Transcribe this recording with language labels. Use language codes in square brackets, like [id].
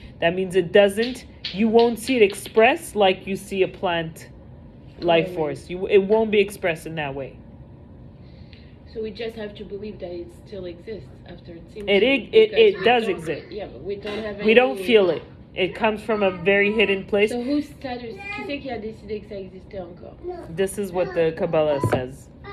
[en] That means you won't see it expressed like you see a plant life force. It won't be expressed in that way. So we just have to believe that it still exists after it seems. It does exist. Yeah, but we don't have. We don't feel it. It comes from a very hidden place. So whose status? [fr] Qui c'est qui a décidé que ça existait encore? [en] This is what the Kabbalah says.